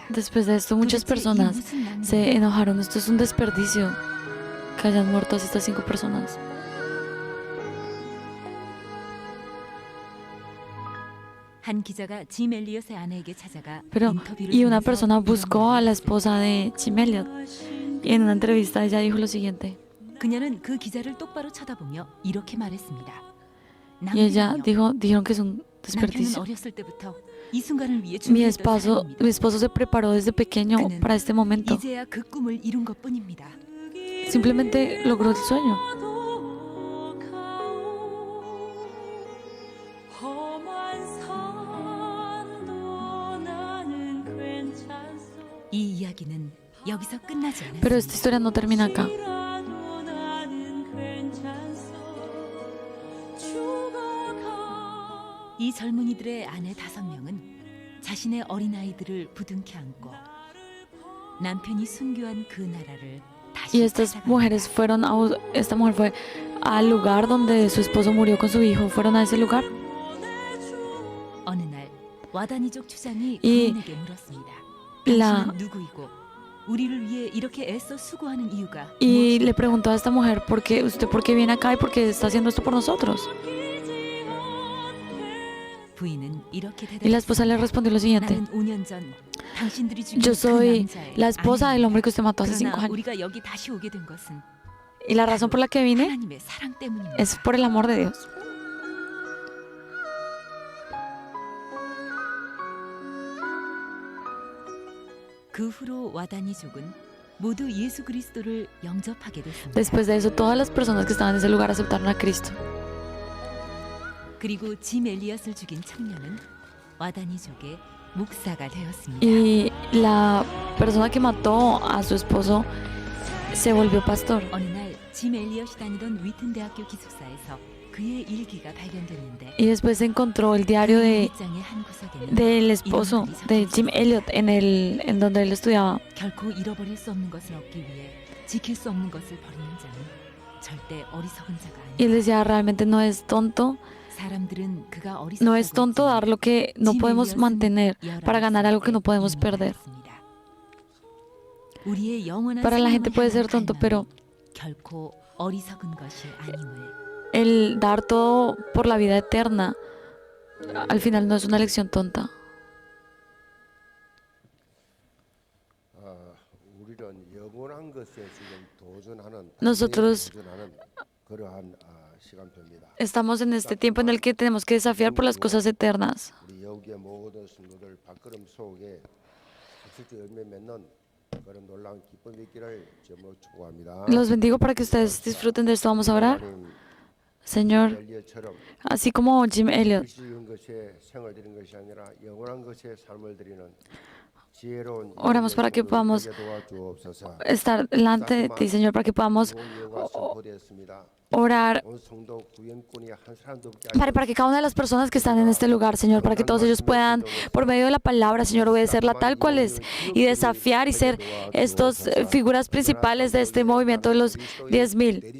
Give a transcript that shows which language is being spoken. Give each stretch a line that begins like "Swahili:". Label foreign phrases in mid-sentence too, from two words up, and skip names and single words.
Spanish: Después de esto, muchas personas se enojaron. Esto es un desperdicio que hayan muerto así estas 5 personas.
Korean: 한 기자가 짐 엘리엇의 아내에게 찾아가
Spanish: Pero,
Korean: 인터뷰를
Spanish: y una
Korean: 통해서
Spanish: persona buscó a la
Korean: 이런
Spanish: esposa de Jim Elliot. Y en una entrevista ella dijo lo siguiente.
Korean: 그녀는 그 기자를 똑바로 쳐다보며 이렇게 말했습니다.
Spanish: Y ella dijeron que es un
Korean: 남편은
Spanish: desperdicio.
Korean: 어렸을 때부터 이 순간을 위해
Spanish: Mi
Korean: 준비했던 사람입니다.
Spanish: esposo se preparó desde pequeño para este momento.
Korean: 이제야 그 꿈을 이룬 것뿐입니다.
Spanish: Simplemente logró el sueño.
Korean: 이 이야기는 여기서 끝나지
Spanish: Pero esta
Korean: 않았습니다.
Spanish: historia no termina acá.
Korean: 이 젊은이들의 아내 5명은 자신의 어린아이들을 부둥켜 안고 남편이 순교한 그 나라를
Spanish: Y
Korean: 다시
Spanish: estas
Korean: 찾아갑니다.
Spanish: mujeres esta mujer fue al lugar donde su esposo murió con su hijo. Fueron a ese lugar.
Korean: 어느 날 와다니족 추장이 이 그분에게 물었습니다.
Spanish: la-
Korean: 당신은 누구이고 우리를 위해 이렇게 애써 수고하는 이유가
Spanish: Y
Korean: 무엇입니까?
Spanish: le preguntó a esta mujer, ¿usted por qué viene acá y por qué está haciendo esto por nosotros?
Korean: 부인은 이렇게
Spanish: Y la esposa le
Korean: 대답했습니다.
Spanish: respondió lo siguiente.
Korean: 나는 5년 전 당신들이 죽인
Spanish: Yo
Korean: 그
Spanish: soy
Korean: 남자의
Spanish: la esposa del
Korean: 아내입니다.
Spanish: hombre que usted mató hace 5
Korean: 그러나
Spanish: años.
Korean: 우리가 여기 다시 오게 된 것은
Spanish: Y la razón por la que vine
Korean: 하나님의 사랑 때문입니다.
Spanish: es por el amor de Dios.
Korean: 그 후로 와다니족은 모두 예수 그리스도를 영접하게 됐습니다.
Spanish: Después de eso, todas las personas que estaban en ese lugar aceptaron a Cristo.
Korean: 그리고 짐 엘리엇을 죽인 청년은 와다니족의 목사가 되었습니다.
Spanish: Y la persona que mató a su esposo se volvió pastor.
Korean: 어느 날 짐 엘리엇이 다니던 위튼 대학교 기숙사에서 그의 일기가 발견됐는데
Spanish: Y después se encontró el diario
Korean: 일기장의 한 구석에는
Spanish: del esposo de Jim Elliot en donde él estudiaba.
Korean: 결코 잃어버릴 수 없는 것을 얻기 위해 지킬 수 없는 것을 버리는 자는 절대 어리석은 자가
Spanish: Y él
Korean: 아니다.
Spanish: decía, realmente no es tonto,
Korean: 사람들은 그가
Spanish: no es
Korean: 어리석다고
Spanish: tonto
Korean: 했지만
Spanish: dar lo que no
Korean: 짐
Spanish: podemos
Korean: 엘리엇은
Spanish: mantener
Korean: 열아홉
Spanish: para ganar algo que no
Korean: 살에
Spanish: podemos
Korean: 이민을
Spanish: perder.
Korean: 했습니다. 우리의 영원한
Spanish: Para la gente
Korean: 생명을
Spanish: puede ser
Korean: 향한
Spanish: tonto,
Korean: 갈망이
Spanish: pero
Korean: 결코 어리석은 것이 아님을
Spanish: el dar todo por la vida eterna al final no es una elección tonta.
Korean: 우리는 영원한 것에 지금 도전하는
Spanish: Nosotros
Korean: 도전하는 그러한 시간표입니다.
Spanish: Estamos en este tiempo en el que tenemos que desafiar por las cosas eternas.
Korean: 우리 여기에 모든 성도들 발걸음 속에 실제 열매 맺는 그런 놀라운 기쁨이 있기를 제목 축복합니다.
Spanish: Los bendigo para que ustedes disfruten de esto. Vamos a orar. Señor,
Korean: 엘리야처럼
Spanish: así como Jim Elliot,
Korean: 일시적인 것에 생을 드리는 것이 아니라 영원한 것에 삶을 드리는 지혜로운
Spanish: Oramos para que podamos
Korean: 도와주옵소서.
Spanish: estar delante de ti, Señor, para que podamos orar para que cada una de las personas que están en este lugar, Señor, para que todos ellos puedan, por medio de la palabra, Señor, obedecerla tal cual es y desafiar y ser estos figuras principales de este movimiento de los 10,000.